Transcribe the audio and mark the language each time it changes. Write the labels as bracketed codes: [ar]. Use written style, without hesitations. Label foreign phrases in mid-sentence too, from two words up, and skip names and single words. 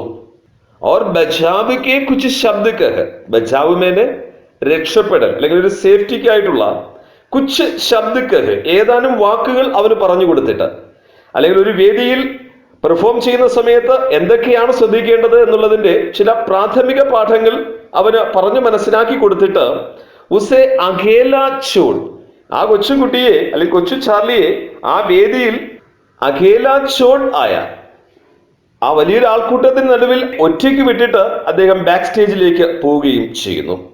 [hi] और बचाव के कुछ शब्द कह, बचाव मैंने [ml] രക്ഷപ്പെടൽ അല്ലെങ്കിൽ ഒരു സേഫ്റ്റിക്കായിട്ടുള്ള [hi] कुछ शब्द कह, [ml] ഏതാനും വാക്കുകൾ അവന് പറഞ്ഞു കൊടുത്തിട്ട്, അല്ലെങ്കിൽ ഒരു വേദിയിൽ പെർഫോം ചെയ്യുന്ന സമയത്ത് എന്തൊക്കെയാണ് ശ്രദ്ധിക്കേണ്ടത് എന്നുള്ളതിന്റെ ചില പ്രാഥമിക പാഠങ്ങൾ അവന് പറഞ്ഞു മനസ്സിലാക്കി കൊടുത്തിട്ട് [hi] उसे अकेला छोड़, [ml] ആ കൊച്ചുകുട്ടിയെ അല്ലെങ്കിൽ കൊച്ചു ചാർലിയെ ആ വേദിയിൽ [hi] अकेला छोड़ [ml] ആയ ആ വലിയൊരു ആൾക്കൂട്ടത്തിന് നടുവിൽ ഒറ്റയ്ക്ക് വിട്ടിട്ട് അദ്ദേഹം ബാക്ക് സ്റ്റേജിലേക്ക് പോവുകയും ചെയ്യുന്നു.